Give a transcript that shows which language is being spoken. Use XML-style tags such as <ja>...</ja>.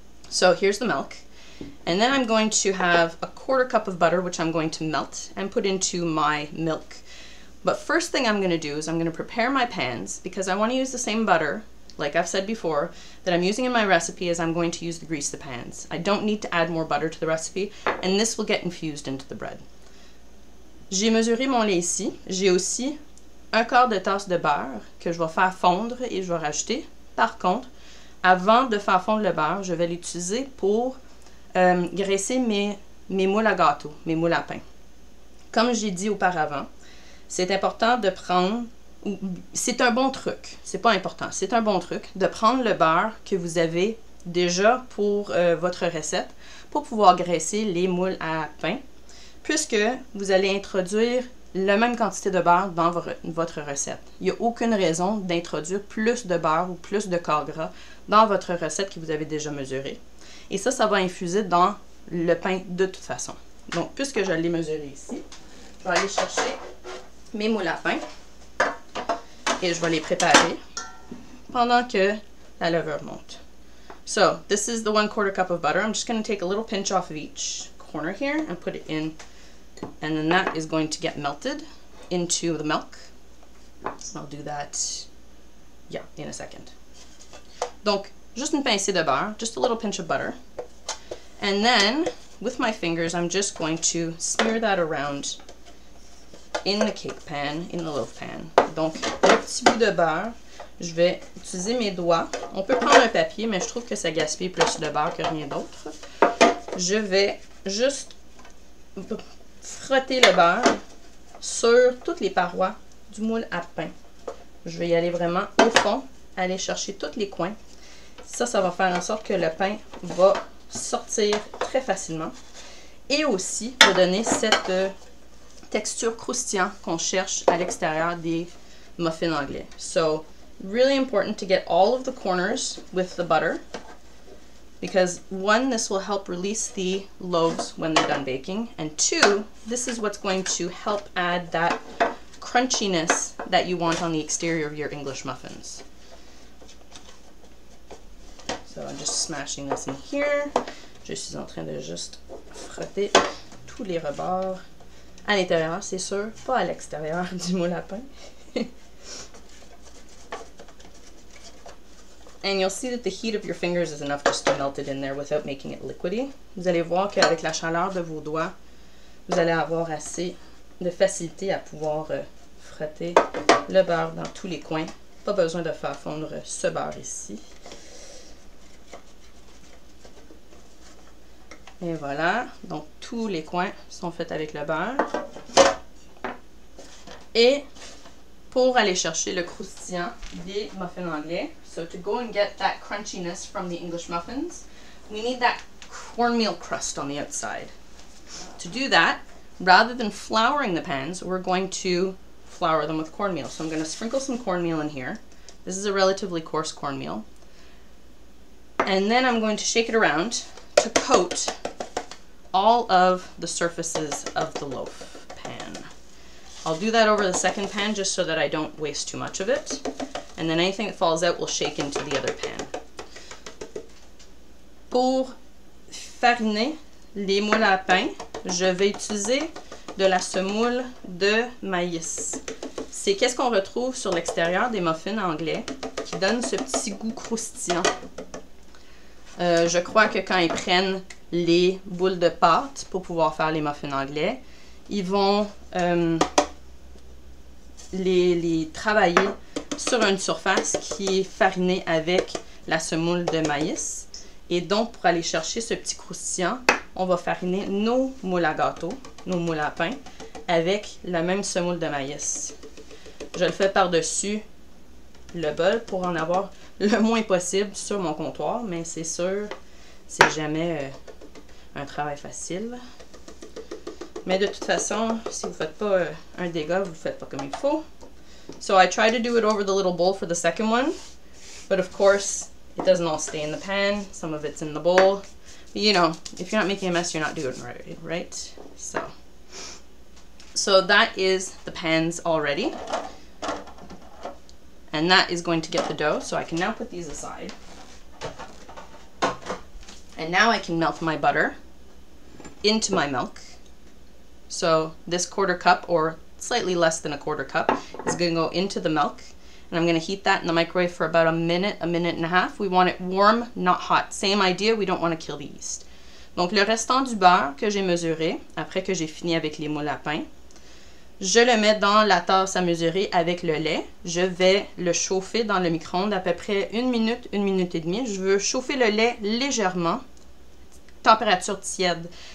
<en>So here's the milk, and then I'm going to have a 1/4 cup of butter, which I'm going to melt and put into my milk. But first thing I'm going to do is I'm going to prepare my pans, because I want to use the same butter, like I've said before, that I'm using in my recipe as I'm going to use to grease the pans. I don't need to add more butter to the recipe, and this will get infused into the bread.</en> <fr>J'ai mesuré mon lait ici. J'ai aussi 1/4 de tasse de beurre que je vais faire fondre et je vais rajouter. Par contre, avant de faire fondre le beurre, je vais l'utiliser pour graisser mes moules à gâteau, mes moules à pain. Comme j'ai dit auparavant, c'est important de prendre, c'est un bon truc, c'est pas important, c'est un bon truc de prendre le beurre que vous avez déjà pour votre recette pour pouvoir graisser les moules à pain, puisque vous allez introduire la même quantité de beurre dans votre recette. Il n'y a aucune raison d'introduire plus de beurre ou plus de corps gras dans votre recette que vous avez déjà mesurée. Et ça va infuser dans le pain de toute façon. Donc, puisque je l'ai mesuré ici, je vais aller chercher mes moules à pain et je vais les préparer pendant que la levure monte.</fr> <en>So, this is the 1/4 cup of butter. I'm just going to take a little pinch off of each corner here and put it in, and then that is going to get melted into the milk. So I'll do that, yeah, in a second.</en> <fr>Donc, juste une pincée de beurre,</fr> <en>just a little pinch of butter. And then, with my fingers, I'm just going to smear that around in the cake pan, in the loaf pan.</en> <fr>Donc, un petit bout de beurre, je vais utiliser mes doigts. On peut prendre un papier, mais je trouve que ça gaspille plus de beurre que rien d'autre. Je vais juste frotter le beurre sur toutes les parois du moule à pain. Je vais y aller vraiment au fond, aller chercher tous les coins. Ça va faire en sorte que le pain va sortir très facilement. Et aussi, va donner cette texture croustillante qu'on cherche à l'extérieur des muffins anglais.</fr> <en>So, really important to get all of the corners with the butter, because 1, this will help release the loaves when they're done baking, and 2, this is what's going to help add that crunchiness that you want on the exterior of your English muffins. So I'm just smashing this in here.</en> <fr>Je suis en train de juste frotter tous les rebords à l'intérieur, c'est sûr, pas à l'extérieur du moule à pain.</fr> <en>And you'll see that the heat of your fingers is enough just to melt it in there without making it liquidy.</en> <fr>Vous allez voir qu'avec la chaleur de vos doigts, vous allez avoir assez de facilité à pouvoir frotter le beurre dans tous les coins. Pas besoin de faire fondre ce beurre ici. Et voilà, donc tous les coins sont faits avec le beurre. Et pour aller chercher le croustillant des muffins anglais,</fr> <en>so to go and get that crunchiness from the English muffins, we need that cornmeal crust on the outside. To do that, rather than flouring the pans, we're going to flour them with cornmeal. So I'm going to sprinkle some cornmeal in here. This is a relatively coarse cornmeal. And then I'm going to shake it around to coat all of the surfaces of the loaf pan. I'll do that over the second pan just so that I don't waste too much of it. And then anything that falls out will shake into the other pan.</en> <fr>Pour fariner les moules à pain, je vais utiliser de la semoule de maïs. C'est qu'est-ce qu'on retrouve sur l'extérieur des muffins anglais qui donne ce petit goût croustillant. Je crois que quand ils prennent les boules de pâte pour pouvoir faire les muffins anglais, ils vont les travailler sur une surface qui est farinée avec la semoule de maïs. Et donc, pour aller chercher ce petit croustillant, on va fariner nos moules à gâteau, nos moules à pain, avec la même semoule de maïs. Je le fais par-dessus le bol pour en avoir le moins possible sur mon comptoir, mais c'est sûr, c'est jamais un travail facile. Mais de toute façon, si vous ne faites pas un dégât, vous ne le faites pas comme il faut.</fr> <en>So I try to do it over the little bowl for the second one. But of course, it doesn't all stay in the pan. Some of it's in the bowl. But you know, if you're not making a mess, you're not doing it right? So that is the pans already. And that is going to get the dough. So I can now put these aside. And now I can melt my butter into my milk. So this 1/4 cup, or slightly less than a 1/4 cup, is going to go into the milk. And I'm going to heat that in the microwave for about a minute and a half. We want it warm, not hot. Same idea, we don't want to kill the yeast.</en> <fr>Donc le restant du beurre que j'ai mesuré, après que j'ai fini avec les moules à pain, je le mets dans la tasse à mesurer avec le lait. Je vais le chauffer dans le micro-ondes à peu près 1 minute et demie. Je veux chauffer le lait légèrement, température tiède.</fr>